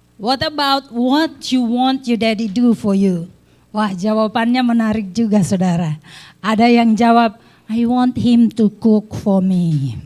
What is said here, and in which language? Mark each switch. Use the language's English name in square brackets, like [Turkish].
[English] What about what you want your daddy do for you? [Indonesian] Wah, jawabannya menarik juga saudara. Ada yang jawab, [English] I want him to cook for me.